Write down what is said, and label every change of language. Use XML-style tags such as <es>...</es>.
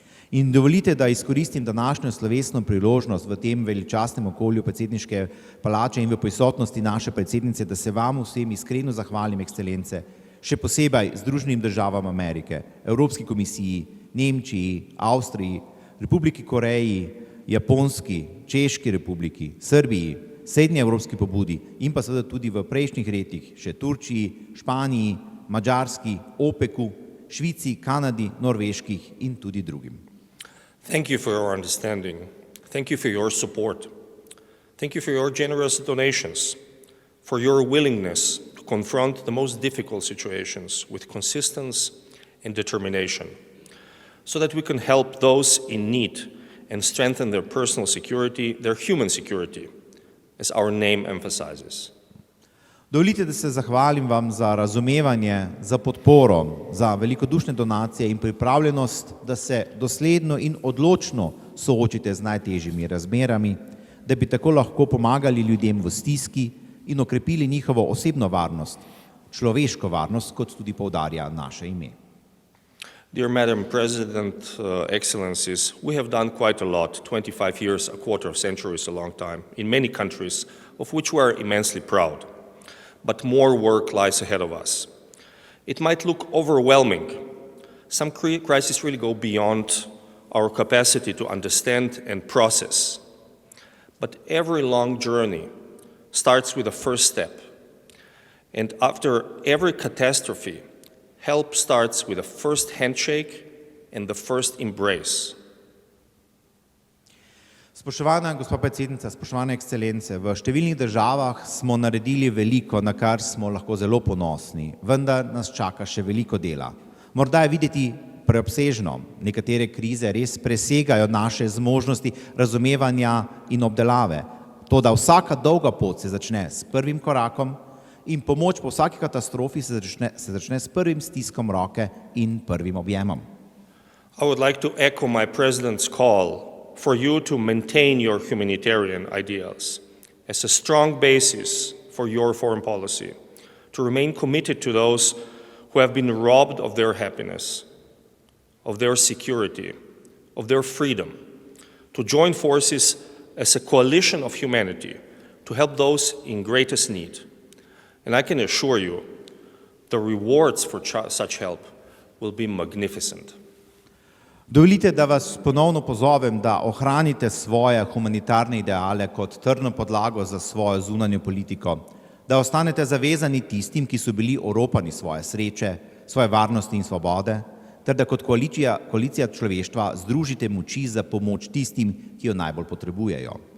<sl>In dovolite, da izkoristim današnjo slovesno priložnost v tem veličastnem okolju predsedniške palače in v prisotnosti naše predsednice, da se vam vsem iskreno zahvalim, ekscelence, še posebej Združenim državam Amerike, Evropski komisiji, Nemčiji, Avstriji, Republiki Koreji, Japonski, Češki republiki, Srbiji, Srednje evropski pobudi in pa seveda tudi v prejšnjih letih še Turčiji, Španiji, Madžarski, OPEC-u, Švici, Kanadi, Norveških in tudi drugim.</sl> <en>Thank you for your understanding. Thank you for your support. Thank you for your generous donations, for your willingness to confront the most difficult situations with consistency and determination, so that we can help those in need and strengthen their personal security, their human security, as our name emphasizes.</en> <sl>Dovolite, da se zahvalim vam za razumevanje, za podporo, za velikodušne donacije in pripravljenost, da se dosledno in odločno soočite z najtežjimi razmerami, da bi tako lahko pomagali ljudem v stiski in okrepili njihovo osebno varnost, človeško varnost, kot tudi poudarja naše ime.</sl> <en>Dear Madam President, Excellencies, we have done quite a lot, 25 years, a quarter of century is a long time, in many countries, of which we are immensely proud. But more work lies ahead of us. It might look overwhelming. Some crises really go beyond our capacity to understand and process. But every long journey starts with a first step. And after every catastrophe, help starts with a first handshake and the first embrace.</en> <sl>Spoštovana gospa predsednica, spoštovane ekscelence, v številnih državah smo naredili veliko, na kar smo lahko zelo ponosni, vendar nas čaka še veliko dela. Morda je videti preobsežno, nekatere krize res presegajo naše zmožnosti razumevanja in obdelave. Toda vsaka dolga pot se začne s prvim korakom in pomoč po vsaki katastrofi se začne s prvim stiskom roke in prvim objemom.</sl> <en>I would like to echo my president's call for you to maintain your humanitarian ideals as a strong basis for your foreign policy, to remain committed to those who have been robbed of their happiness, of their security, of their freedom, to join forces as a coalition of humanity to help those in greatest need. And I can assure you, the rewards for such help will be magnificent.</en> <sl>Dovolite, da vas ponovno pozovem, da ohranite svoje humanitarne ideale kot trdno podlago za svojo zunanjo politiko, da ostanete zavezani tistim, ki so bili oropani svoje sreče, svoje varnosti in svobode, ter da kot koalicija človeštva združite moči za pomoč tistim, ki jo najbolj potrebujejo.</sl>